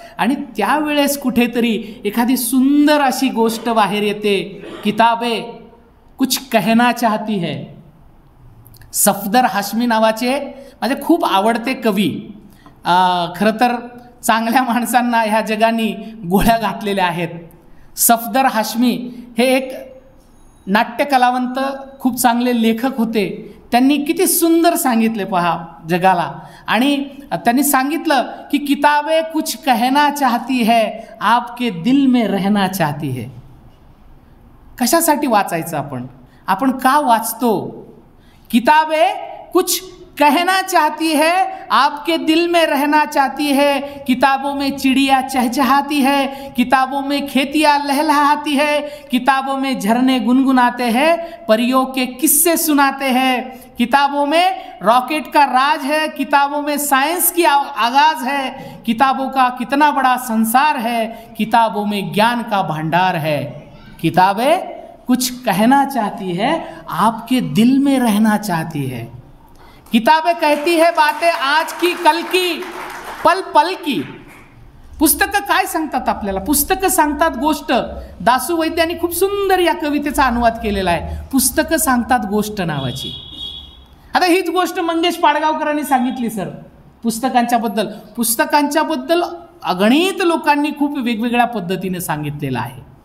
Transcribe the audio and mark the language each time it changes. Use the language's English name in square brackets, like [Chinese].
[Marathi] आणि त्यावेळेस कुठेतरी एखादी सुंदर अशी गोष्ट बाहेर येते. [Hindi] किताबे कुछ कहना चाहती है. [Marathi] सफदर हाशमी नावाचे माझे खूप आवडते कवी, खरं तर चांगल्या माणसांना ह्या जगाने गोळ्या घातलेल्या आहेत. सफदर हाशमी हे एक नाट्यकलावंत, खूप चांगले लेखक होते. त्यांनी किती सुंदर सांगितले पहा जगाला. आणि त्यांनी सांगितलं की [Hindi] किताबें कुछ कहना चाहती है, आपके दिल में रहना चाहती है. [Marathi] कशासाठी वाचायचं आपण का वाचतो? [Hindi] किताबें कुछ कहना चाहती है, आपके दिल में रहना चाहती है. किताबों में चिड़िया चहचहाती है, किताबों में खेतियाँ लहलहाती है, किताबों में झरने गुनगुनाते हैं, परियों के किस्से सुनाते हैं. किताबों में रॉकेट का राज है, किताबों में साइंस की आगाज है, किताबों का कितना बड़ा संसार है, किताबों में ज्ञान का भंडार है. किताबें कुछ कहना चाहती है, आपके दिल में रहना चाहती है. किताबें कहती है बातें आज की कल की, पल पल की. [Marathi] पुस्तकं काय सांगतात आपल्याला? पुस्तकं सांगतात गोष्ट. दासू वैद्यांनी खूप सुंदर या कवितेचा अनुवाद केलेला आहे, पुस्तकं सांगतात गोष्ट नावाची. आता हीच गोष्ट मंगेश पाडगावकरांनी सांगितली सर पुस्तकांच्या बद्दल अगणित लोकांनी खूप वेगवेगळ्या पद्धतीने सांगितलेलं आहे.